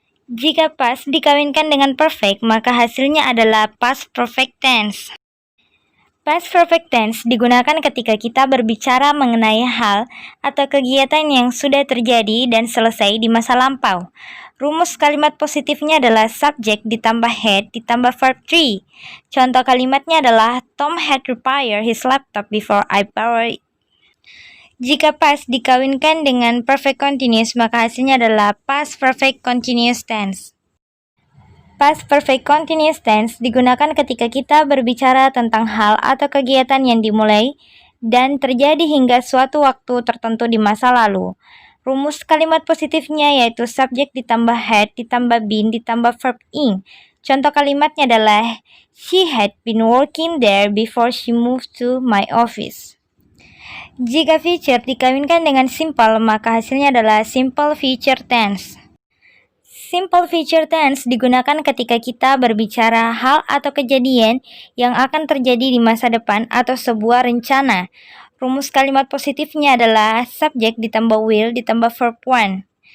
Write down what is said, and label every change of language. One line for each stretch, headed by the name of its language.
Indonesian: Jika past dikawinkan dengan perfect, maka hasilnya adalah past perfect tense. Past perfect tense digunakan ketika kita berbicara mengenai hal atau kegiatan yang sudah terjadi dan selesai di masa lampau. Rumus kalimat positifnya adalah subjek ditambah had ditambah verb 3. Contoh kalimatnya adalah
English: Tom had repaired his laptop before I borrowed it.
Indonesian: Jika past dikawinkan dengan perfect continuous, maka hasilnya adalah past perfect continuous tense. Past perfect continuous tense digunakan ketika kita berbicara tentang hal atau kegiatan yang dimulai dan terjadi hingga suatu waktu tertentu di masa lalu. Rumus kalimat positifnya yaitu subjek ditambah had ditambah been ditambah verb ing. Contoh kalimatnya adalah
English: She had been working there before she moved to my office.
Indonesian: Jika future dikawinkan dengan simple, maka hasilnya adalah simple future tense. Simple future tense digunakan ketika kita berbicara hal atau kejadian yang akan terjadi di masa depan atau sebuah rencana. Rumus kalimat positifnya adalah subjek ditambah will ditambah verb one.